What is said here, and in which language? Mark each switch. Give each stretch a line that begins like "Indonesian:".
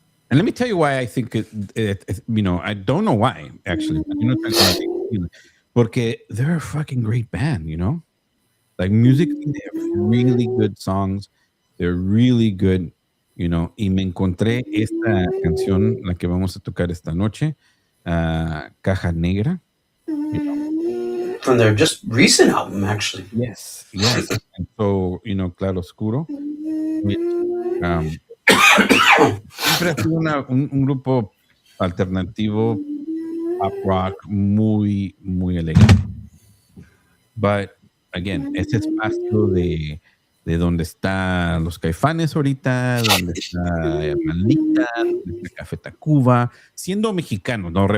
English: And let me tell you why I think it you know, I don't know why, actually. You know, porque they're a fucking great band, you know? Like, musically, they have really good songs. They're really good, you know.
Spanish: Y me encontré esta canción, la que vamos a tocar esta noche, Caja Negra.
English: You know? from their just recent album, actually. Yes. And so,
Spanish: Claro Oscuro, which, siempre ha sido un grupo alternativo, pop rock, muy, muy elegante.
English: But, again,
Spanish: ese espacio de donde están los Caifanes ahorita, donde está Maldita, donde está Café Tacuba, siendo mexicano, ¿no?